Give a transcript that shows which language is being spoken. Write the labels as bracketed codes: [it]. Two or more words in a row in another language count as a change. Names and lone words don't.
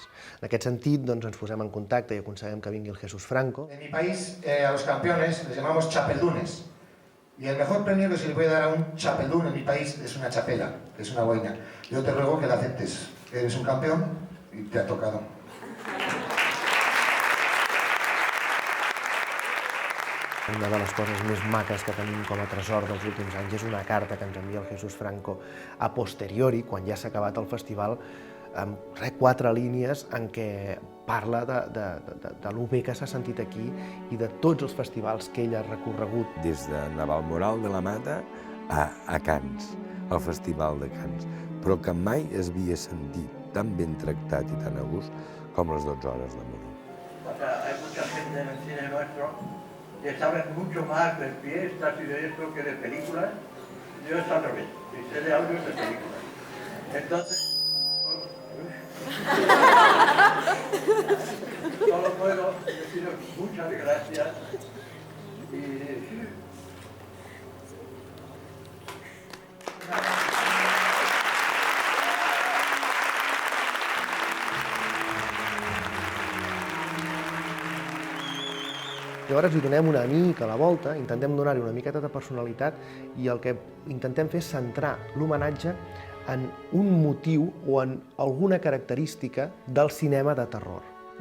[ca] En aquest sentit, ens posem en contacte i aconseguim que vingui el Jesús Franco. [es] En mi país, a los campeones les llamamos chapeldunes. Y el mejor premio que se le puede dar a un chapeldún en mi país es una chapela, que es una boina. Yo te ruego que la aceptes. Eres un campeón y te ha tocado. [ca] Una de les coses més maques que tenim com a tresor dels últims anys és una carta que ens envia el Jesús Franco a posteriori, quan ja s'ha acabat el festival, amb 4 línies en què parla de lo bé que s'ha sentit aquí i de tots els festivals que ell ha recorregut. Des de Navalmoral de la Mata a Cans, al Festival de Cans, però que mai es havia sentit tan ben tractat i tan a gust com les 12 hores de morir. [es] Hay mucha gente en el cine nuestro que saben mucho más de fiestas y de esto que de películas. Yo es al revés, y sé de audios de películas. Entonces, solo puedo deciros muchas gracias y [ca] llavors li donem una mica la volta, intentem donar-hi una miqueta de personalitat i el que intentem fer és centrar l'homenatge en un motiu o en alguna característica del cinema de terror.